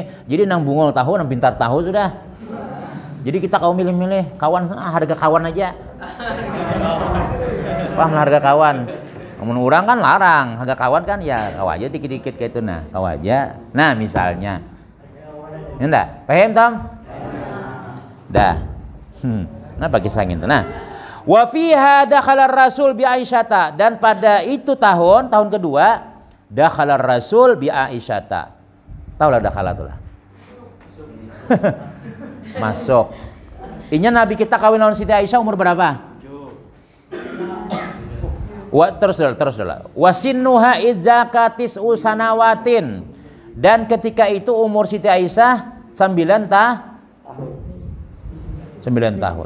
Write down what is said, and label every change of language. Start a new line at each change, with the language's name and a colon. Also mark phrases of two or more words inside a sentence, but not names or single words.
Banjar: Jadi nang bungol tahu, nang pintar tahu sudah. Jadi kita kau milih-milih kawan, harga kawan aja. Paham harga kawan. Namun orang kan larang, harga kawan kan ya kau aja dikit-dikit kayak itu nah, kau aja. Nah, misalnya. Ya enggak? Paham, Tom? Dah. Nah, pakai sangin tuh. Nah,
Arabic: وفيها دخل رسول بعائشة,
Banjar: dan pada itu tahun kedua
Arabic: دخل رسول بعائشة.
Banjar: Tahu lah dakhala tuh lah. Masuk. Inya Nabi kita kawin lawan Siti Aisyah umur berapa? Terus dulu.
Arabic: وسنها إذ ذاك تسع سنوات,
Banjar: dan ketika itu umur Siti Aisyah 9 tahun.